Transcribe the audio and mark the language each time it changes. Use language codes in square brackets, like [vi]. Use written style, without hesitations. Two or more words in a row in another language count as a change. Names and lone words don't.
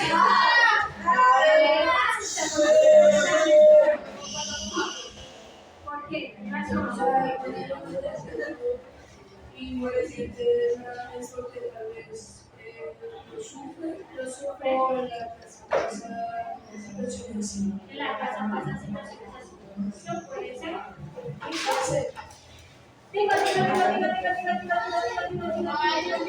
[es] ¿Por qué? ¿Qué razón? y no le siente nada de eso que tal vez lo sufre o en la casa pasa situaciones así. En la casa pasan situaciones así. ¿No puede ser? Entonces, Tinga, tinga, tinga, tinga, tinga, tinga, tinga, tinga, tinga, tinga, Ay, tinga,